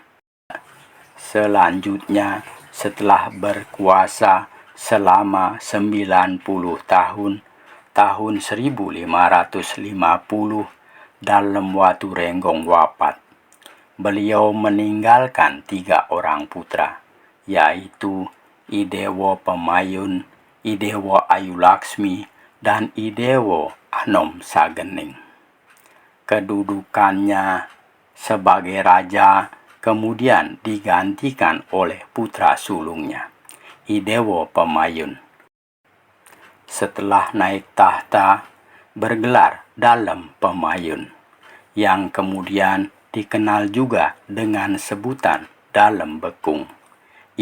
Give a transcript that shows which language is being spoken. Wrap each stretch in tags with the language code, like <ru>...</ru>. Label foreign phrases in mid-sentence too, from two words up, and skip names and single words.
<id>Selanjutnya, setelah berkuasa selama 90 tahun, tahun 1550, Dalem Waturenggong wafat. Beliau meninggalkan 3 orang putra, yaitu Idewo Pemayun, Idewo Ayu Laksmi, dan Idewo Anom Sagening. Kedudukannya sebagai raja kemudian digantikan oleh putra sulungnya, Idewo Pemayun. Setelah naik tahta, bergelar Dalem Pemayun, yang kemudian dikenal juga dengan sebutan Dalem Bekung.</id>